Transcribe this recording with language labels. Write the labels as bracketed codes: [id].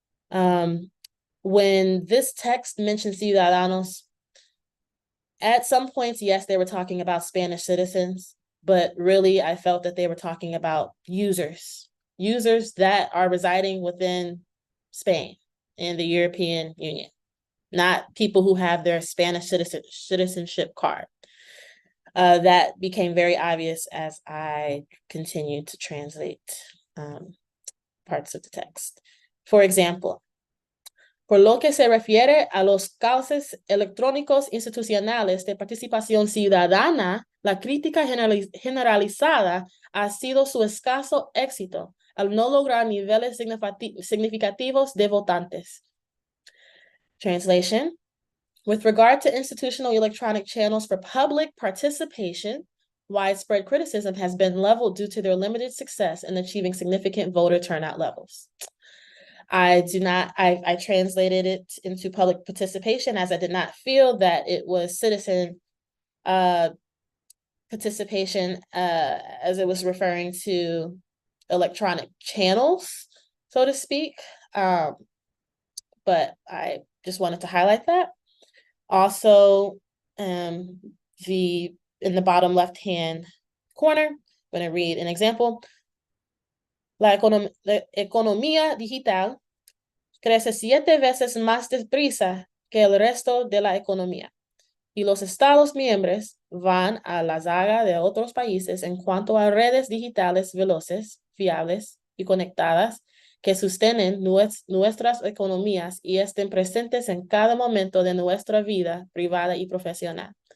[en] When this text mentions ciudadanos, at some points, yes, they were talking about Spanish citizens, but really I felt that they were talking about users that are residing within Spain and the European Union, not people who have their Spanish citizenship card. That became very obvious as I continued to translate parts of the text. For example, [es] por lo que se refiere a los cauces electrónicos institucionales de participación ciudadana, la crítica generalizada ha sido su escaso éxito al no lograr niveles significativos de votantes. [en] Translation. With regard to institutional electronic channels for public participation, widespread criticism has been leveled due to their limited success in achieving significant voter turnout levels. I translated it into public participation, as I did not feel that it was citizen participation, as it was referring to electronic channels, so to speak. But I just wanted to highlight that. Also, in the bottom left-hand corner, I'm going to read an example. [es] La economía digital crece 7 veces más deprisa que el resto de la economía, y los Estados miembros van a la zaga de otros países en cuanto a redes digitales veloces, fiables y conectadas que sostienen nuestras economías y estén presentes en cada momento de nuestra vida privada y profesional.